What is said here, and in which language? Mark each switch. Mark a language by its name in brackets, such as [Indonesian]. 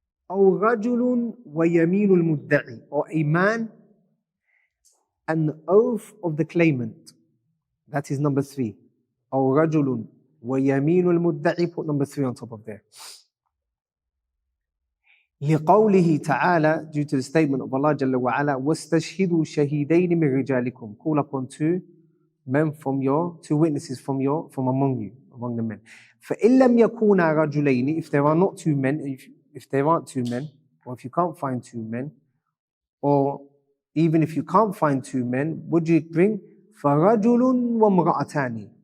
[Arabic] أو رَجُلٌ وَيَمِينُ الْمُدَّعِ. [English] Or a man and the oath of the claimant. That is number three. [Arabic] أو رجل ويمين المدعي. [English] Put number three on top of there. [Arabic] لقوله تعالى, [English] due to the statement of Allah [Arabic] جل وعلا, واستشهدوا شهيدين من رجالكم. [English] Call upon two men from your, two witnesses from among you, among the men. [Arabic] فإن لم يكونا رجلين. [English] If there are not two men, if there aren't two men, or if you can't find two men, or even if you can't find two men, would you bring [Arabic] فَرَجُلٌ وَامْرَأَتَانِ.